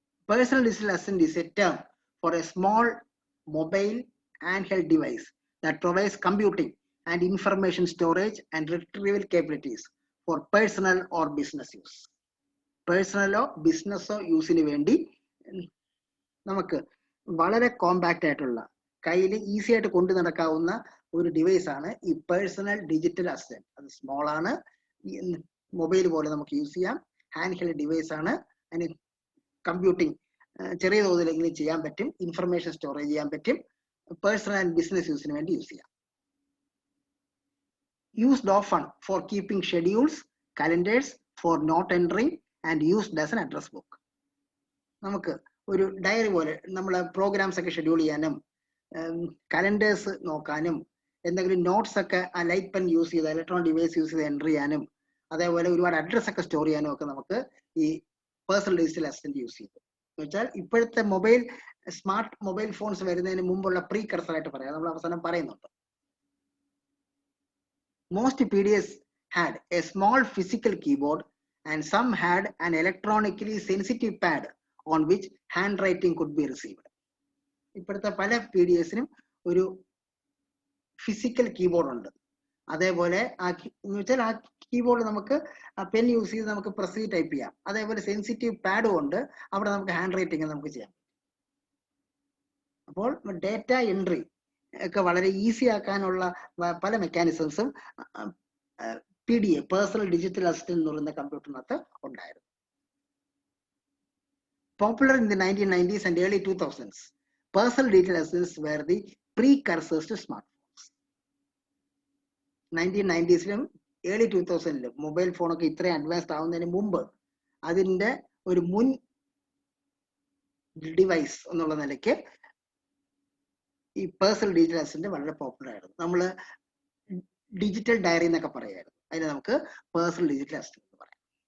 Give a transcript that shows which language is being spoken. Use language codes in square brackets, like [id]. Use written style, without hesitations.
[en] Personal digital assistant is a term for a small mobile handheld device that provides computing and information storage and retrieval capabilities for personal or business use. [ml] പേഴ്സണലോ ബിസിനസ്സോ യൂസിന് വേണ്ടി നമുക്ക് വളരെ compact ആയിട്ടുള്ള കയ്യിൽ easy ആയിട്ട് കൊണ്ടു നടക്കാവുന്ന ഒരു device ആണ് ഈ പേഴ്സണൽ ഡിജിറ്റൽ അസിസ്റ്റന്റ്. അത് സ്മോൾ ആണ്, മൊബൈൽ പോലെ നമുക്ക് യൂസ് ചെയ്യാം, ഹാൻഡ് ഹെൽഡ് ഡിവൈസ് ആണ്. അതിന് കമ്പ്യൂട്ടിംഗ് ചെറിയ തോതിലെങ്കിലും ചെയ്യാൻ പറ്റും, ഇൻഫർമേഷൻ സ്റ്റോറേജ് ചെയ്യാൻ പറ്റും, പേഴ്സണൽ ആൻഡ് ബിസിനസ് യൂസിന് വേണ്ടി യൂസ് ചെയ്യാം. [en] Used often for keeping schedules, calendars, for note entering and used as an address book. [ml] നമുക്ക് ഒരു ഡയറി പോലെ നമ്മളെ പ്രോഗ്രാംസ് ഒക്കെ ഷെഡ്യൂൾ ചെയ്യാനും കലണ്ടേഴ്സ് നോക്കാനും എന്തെങ്കിലും നോട്ട്സ് ഒക്കെ ആ ലൈറ്റ് പെൻ യൂസ് ചെയ്ത് ഇലക്ട്രോണിക് ഡിവൈസ് യൂസ് ചെയ്ത് എൻ്റർ ചെയ്യാനും അതേപോലെ ഒരുപാട് അഡ്രസ് ഒക്കെ സ്റ്റോർ ചെയ്യാനും ഒക്കെ നമുക്ക് ഈ പേഴ്സണൽ ഡിജിറ്റൽ അസിസ്റ്റന്റ് യൂസ് ചെയ്തു. എന്ന് വെച്ചാൽ ഇപ്പോഴത്തെ സ്മാർട്ട് മൊബൈൽ ഫോൺസ് വരുന്നതിന് മുമ്പുള്ള പ്രീ കർസർ ആയിട്ട് പറയാം, നമ്മൾ അവസാനം പറയുന്നുണ്ട്. [en] Most PDAs had a small physical keyboard and some had an electronically sensitive pad on which handwriting could be received. [ml] ഇപ്പോഴത്തെ പല PDAസിനും ഒരു ഫിസിക്കൽ കീബോർഡ് ഉണ്ട്. അതേപോലെ എന്ന് വെച്ചാൽ ആ കീബോർഡ് നമുക്ക് പെൻ യൂസ് ചെയ്ത് നമുക്ക് പ്രസ് ചെയ്ത് ടൈപ്പ് ചെയ്യാം. അതേപോലെ സെൻസിറ്റീവ് പാഡും ഉണ്ട്, അവിടെ നമുക്ക് ഹാൻഡ് റൈറ്റിംഗ് നമുക്ക് ചെയ്യാം. അപ്പോൾ ഡേറ്റ എൻട്രി ഒക്കെ വളരെ ഈസി ആക്കാനുള്ള പല മെക്കാനിസംസും PDA പേഴ്സണൽ ഡിജിറ്റൽ അസിസ്റ്റന്റ് എന്ന് പറയുന്ന കമ്പ്യൂട്ടറിനകത്ത് ഉണ്ടായിരുന്നു. [en] Popular in the 1990s and early 2000s, personal digital assistants were the precursors to smartphones. [ml] 1990s-ലും early 2000-ലും mobile ഫോണൊക്കെ ഇത്രയും അഡ്വാൻസ്ഡ് ആവുന്നതിന് മുമ്പ് അതിൻ്റെ ഒരു മുൻ ഡിവൈസ് എന്നുള്ള നിലയ്ക്ക് ഈ പേഴ്സണൽ ഡിജിറ്റൽ അസിസ്റ്റന്റ് വളരെ പോപ്പുലർ ആയിരുന്നു. നമ്മൾ ഡിജിറ്റൽ ഡയറി എന്നൊക്കെ പറയായിരുന്നു, അതിന് നമുക്ക് പേഴ്സണൽ ഡിജിറ്റൽ അസിസ്റ്റന്റ് എന്ന് പറയാം.